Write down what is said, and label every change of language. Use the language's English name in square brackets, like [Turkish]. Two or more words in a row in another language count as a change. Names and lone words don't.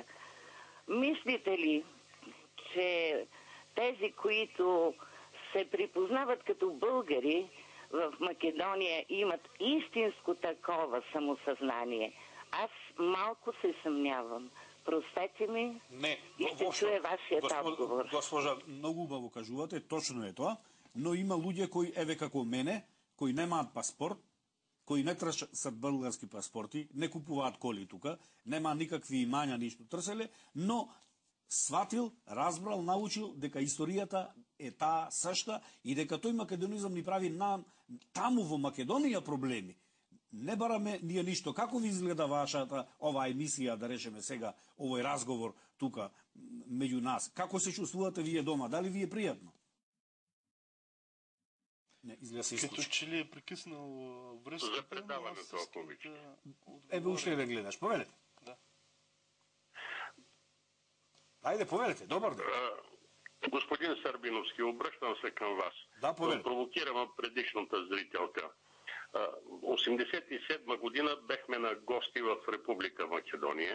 [Bulgarian] Мислите ли, че тези, които се припознават като българи в Македония, имат истинско такова самосъзнание? Аз малко се съмнявам. Простете ми и ще чуя вашият отговор. [Macedonian] Госпожа, много убаво кажувате, точно е тоа, но има луѓе кои, еве како мене, кои немаат паспорт, кои не трасат [Bulgarian] български паспорти, [Macedonian] не купуваат коли тука, нема никакви имања, ништо трселе, но сватил, разбрал, научил дека историјата е таа съща и дека тој македонизам ни прави таму во Македонија проблеми. Не бараме ние ништо. Како ви изгледа вашата оваа емисија, да речеме сега, овој разговор тука меѓу нас? Како се чувствувате вие дома? Дали ви е пријатно? Не, изгледа се исклучи. [Bulgarian] Като че ли е прекъснал връзката? За предаването, ако обичате. [Macedonian] Ебе, уште да гледаш. Повелете. Да. [Bulgarian] Айде, повелете. Добър ден. Господин Сърбиновски, обръщам се към вас. Да, повелете. Провокирам предишната зрителка. 87 година бехме на гости в Република Македония.